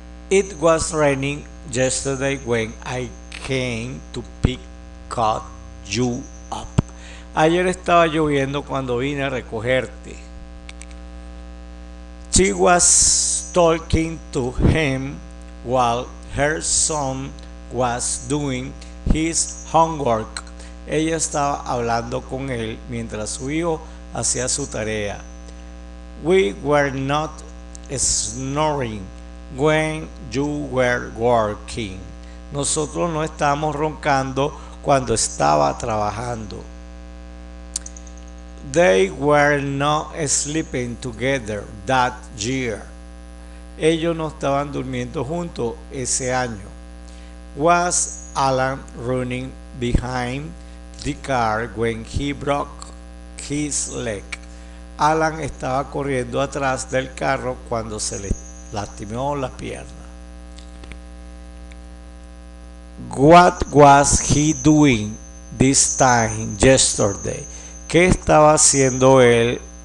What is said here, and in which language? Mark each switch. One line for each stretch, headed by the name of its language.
English: It was raining yesterday when I came to pick you up.
Spanish: Ayer estaba lloviendo cuando vine a recogerte.
English: She was talking to him while her son was doing his homework.
Spanish: Ella estaba hablando con él mientras su hijo hacía su tarea.
English: We were not snoring when you were working.
Spanish: Nosotros no estábamos roncando cuando estaba trabajando.
English: They were not sleeping together that year.
Spanish: Ellos no estaban durmiendo juntos ese año.
English: Was Alan running behind the car when he broke his leg?
Spanish: Alan estaba corriendo atrás del carro cuando se le lastimó la pierna.
English: What was he doing this time yesterday?
Spanish: ¿Qué estaba haciendo él